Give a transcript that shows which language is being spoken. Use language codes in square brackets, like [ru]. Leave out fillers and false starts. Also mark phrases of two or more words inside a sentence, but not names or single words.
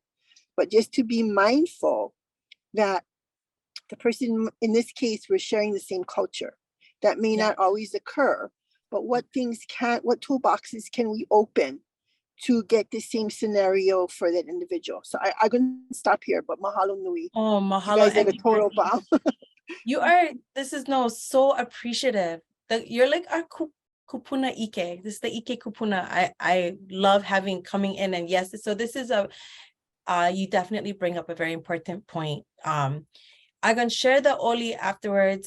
[en] But just to be mindful that the person in this case, we're sharing the same culture. That may not always occur, but what toolboxes can we open to get the same scenario for that individual? So I'm going to stop here, but [haw] mahalo nui. Oh, mahalo. [en] You guys are the total bomb. You are, this is so appreciative. You're like our [haw] kupuna ike. [en] This is the [haw] ike kupuna. [en] I love coming in, and yes, so this is you definitely bring up a very important point. I'm gonna share the Oli afterwards.